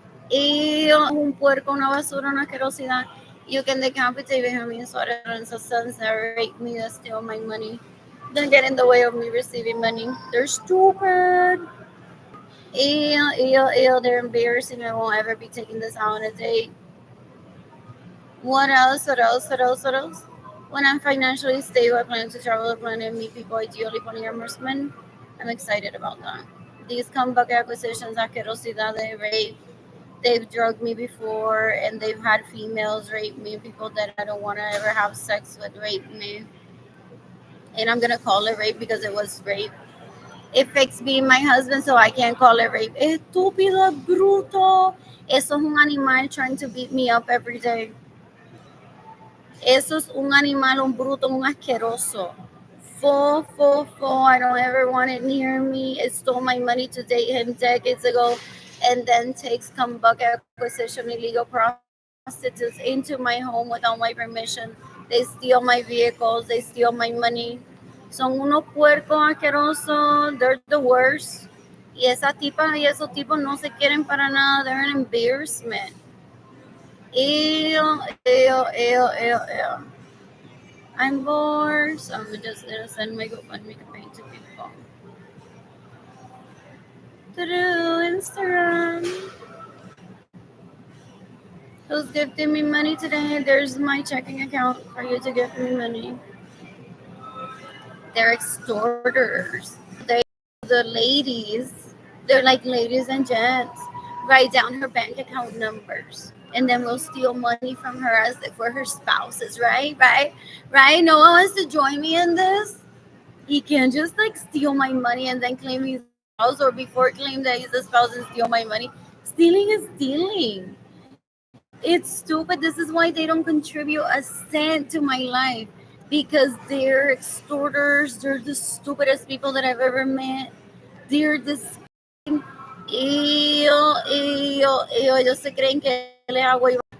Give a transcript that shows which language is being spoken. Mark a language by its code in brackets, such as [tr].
[es] Y un puerco, una basura, una asquerosidad. [en] You can decapitate him in sort of sons that rape me, that steal my money. Don't get in the way of me receiving money. They're stupid. Ew, they're embarrassing. I won't ever be taking this out on a date. What else? What else? What else? What else? When I'm financially stable, I plan to travel the planet and meet people, ideally polyamorous. I'm excited about that. These comeback acquisitions, asquerosidad, they rape. They've drugged me before, and they've had females rape me. People that I don't want to ever have sex with rape me. And I'm gonna call it rape because it was rape. It fixed being my husband, so I can't call it rape. [es] Estúpido, bruto. Eso es un animal [en] trying to beat me up every day. [es] Eso es un animal, un bruto, un asqueroso. [en] Full, full, full. I don't ever want it near me. It stole my money to date him decades ago and then takes comeback acquisition, illegal prostitutes into my home without my permission. They steal my vehicles. They steal my money. [es] Son unos puercos asquerosos. [en] They're the worst. [es] Y esas tipas y esos tipos no se quieren para nada. [en] They're an embarrassment. Ew, ew, ew, ew, ew. I'm bored, so I'm just gonna send my GoFundMe campaign to people. Through Instagram. Who's gifting me money today? There's my checking account for you to gift me money. They're extorters. They, the ladies, they're like ladies and gents. Write down her bank account numbers. And then we'll steal money from her as if we're her spouses, right? Right? Right? No one wants to join me in this. He can't just like steal my money and then claim he's a spouse or before claim that he's a spouse and steal my money. Stealing is stealing. It's stupid. This is why they don't contribute a cent to my life because they're extorters. They're the stupidest people that I've ever met. They're disgusting. [es] Ellos se creen que les hago igual.